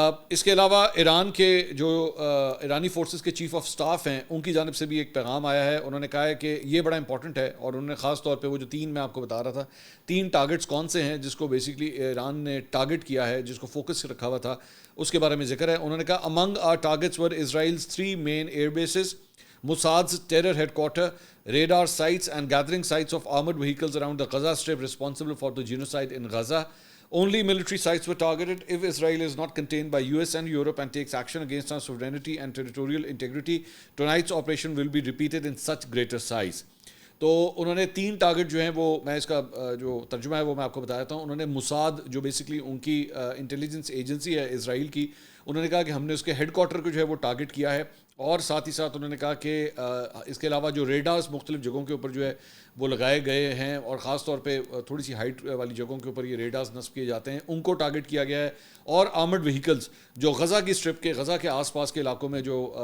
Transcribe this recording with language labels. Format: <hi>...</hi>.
<ur>اس کے علاوہ ایران کے جو ایرانی فورسز کے چیف آف سٹاف ہیں ان کی جانب سے بھی ایک پیغام آیا ہے۔ انہوں نے کہا ہے کہ یہ بڑا امپورٹنٹ ہے، اور انہوں نے خاص طور پہ وہ جو 3 میں آپ کو بتا رہا تھا 3 ٹارگٹس کون سے ہیں جس کو بیسکلی ایران نے ٹارگٹ کیا ہے، جس کو فوکس رکھا ہوا تھا، اس کے بارے میں ذکر ہے۔ انہوں نے کہا</ur> <en>Among our targets were Israel's 3 main air bases, Mossad's terror headquarter, radar sites and gathering sites of armored vehicles around the Gaza Strip responsible for the genocide in Gaza. Only military sites were targeted. If Israel is not contained by US and Europe and takes action against our sovereignty and territorial integrity, tonight's operation will be repeated in such greater size.</en> <ur>تو انہوں نے 3 target جو ہیں وہ، میں اس کا جو ترجمہ ہے وہ میں آپ کو بتا دیتا ہوں۔ انہوں نے موساد جو بیسکلی ان کی انٹیلیجنس ایجنسی ہے اسرائیل کی، انہوں نے کہا کہ ہم نے اس کے ہیڈ کوارٹر کو جو ہے وہ ٹارگٹ کیا ہے، اور ساتھ ہی ساتھ انہوں نے کہا کہ اس کے علاوہ جو ریڈارز مختلف جگہوں کے اوپر جو ہے وہ لگائے گئے ہیں، اور خاص طور پہ تھوڑی سی ہائٹ والی جگہوں کے اوپر یہ ریڈارز نصب کیے جاتے ہیں، ان کو ٹارگٹ کیا گیا ہے، اور آرمڈ وہیکلز جو غزہ کی اسٹرپ کے، غزہ کے آس پاس کے علاقوں میں جو</ur>